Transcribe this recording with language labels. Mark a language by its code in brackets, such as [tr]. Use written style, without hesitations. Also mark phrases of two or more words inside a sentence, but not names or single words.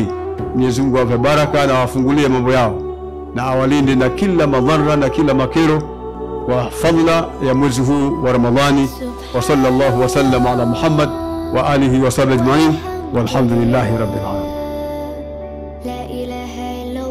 [sw] Mwenyezi Mungu awape baraka na awafungulie mambo yao na awalinde na kila madhara na kila makero wa fadla ya mwezi huu wa Ramadhani. [ar] وصلى الله وسلم على محمد وآله وصحبه أجمعين والحمد لله رب العالمين. لا إله